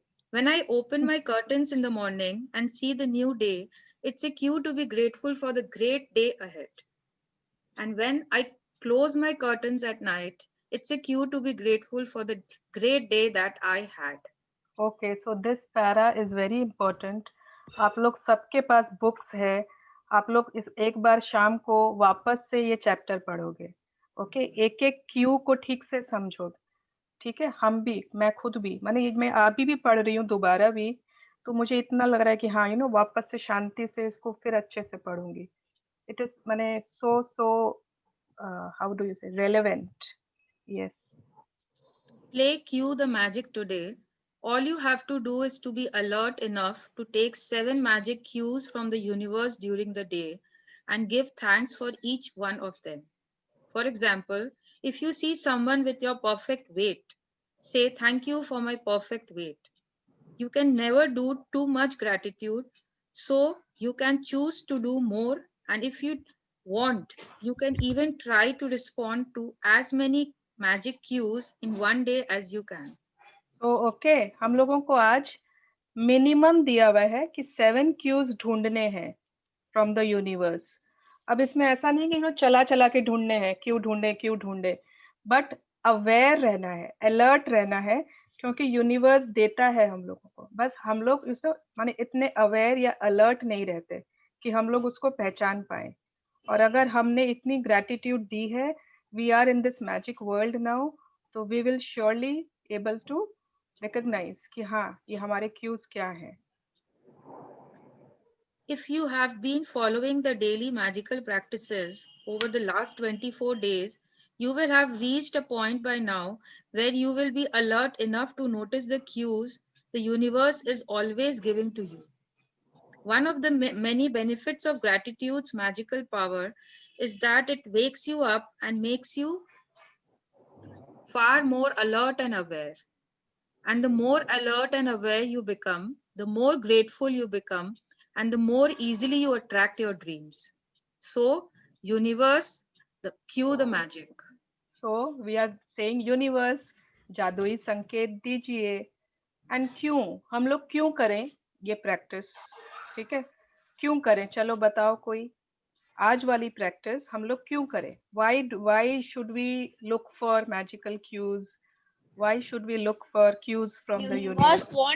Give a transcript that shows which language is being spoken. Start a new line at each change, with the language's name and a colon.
English: When I open my curtains in the morning and see the new day, it's a cue to be grateful for the great day ahead. And when I close my curtains at night, it's a cue to be grateful for the great day that I had. Okay, so this para is very important.
Hindi: आप लोग सबके पास books है, आप लोग इस एक बार शाम को वापस से ये चैप्टर पढ़ोगे. ओके, एक एक क्यू को ठीक से समझो. ठीक है, हम भी, मैं खुद भी, माने मैं अभी भी पढ़ रही हूँ दोबारा भी, तो मुझे इतना लग रहा है कि हाँ वापस से शांति से इसको फिर अच्छे से पढ़ूंगी.
English: It is माने so how do you say relevant. Yes. Play Cue the Magic today. All you have to do is to be alert enough to take 7 magic cues from the universe during the day and give thanks for each one of them. For example, if you see someone with your perfect weight, say thank you for my perfect weight. You can never do too much gratitude, so you can choose to do more, and if you want, you can even try to respond to as many magic cues in one day as you can. So okay,
Hindi: हम लोगों को आज minimum दिया हुआ है कि 7 cues ढूंढने हैं
English: From the universe.
Hindi: अब इसमें ऐसा नहीं कि चला चला के ढूंढने हैं, क्यों ढूंढे, बट अवेयर रहना है, अलर्ट रहना है, क्योंकि यूनिवर्स देता है हम लोगों को. बस हम लोग उसको माने इतने अवेयर या अलर्ट नहीं रहते कि हम लोग उसको पहचान पाए. और अगर हमने इतनी ग्रेटिट्यूड दी है,
English: we are in this magic world now,
Hindi: तो
English: we will surely able to recognise
Hindi: कि हाँ ये हमारे क्यूज क्या हैं.
English: If you have been following the daily magical practices over the last 24 days, you will have reached a point by now where you will be alert enough to notice the cues the universe is always giving to you. One of the many benefits of gratitude's magical power is that it wakes you up and makes you far more alert and aware. And the more alert and aware you become, the more grateful you become, and the more easily you attract your dreams. So, universe, cue the magic. So, we are saying universe,
Hindi: जादुई संकेत दीजिए. And क्यों हम लोग क्यों करें ये practice. ठीक है, क्यों करें, चलो बताओ कोई. आज वाली प्रैक्टिस हम लोग क्यों करें.
English: why should we look for magical cues, why should we look for cues from the universe.